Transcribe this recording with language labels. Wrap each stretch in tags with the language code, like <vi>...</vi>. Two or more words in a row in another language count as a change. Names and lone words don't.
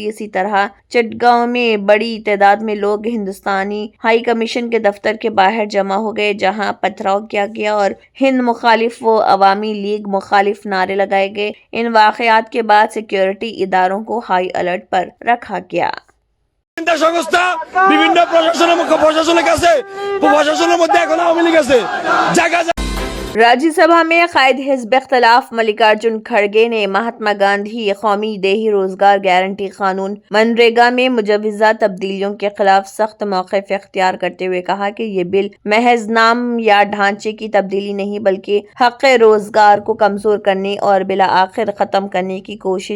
<ur>اسی طرح چٹگاؤں میں بڑی تعداد میں لوگ ہندوستانی ہائی کمیشن کے دفتر کے باہر جمع ہو گئے، جہاں پتھراؤ کیا گیا اور ہند مخالف و عوامی لیگ مخالف نعرے لگائے گئے۔ ان واقعات کے بعد سیکیورٹی اداروں کو ہائی الرٹ پر رکھا گیا۔</ur> <bn>সংস্থা বিভিন্ন প্রশাসনের কাছে প্রশাসনের মধ্যে এখন আওয়ামী লীগ আছে জায়গা</bn> <ur>راجیہ سبھا میں قائد حزب اختلاف ملکارجن کھڑگے نے مہاتما گاندھی قومی دیہی روزگار گارنٹی قانون منریگا میں مجوزہ تبدیلیوں کے خلاف سخت موقف اختیار کرتے ہوئے کہا کہ یہ بل محض نام یا ڈھانچے کی تبدیلی نہیں بلکہ حق روزگار کو کمزور کرنے اور بالآخر ختم کرنے کی کوشش۔</ur>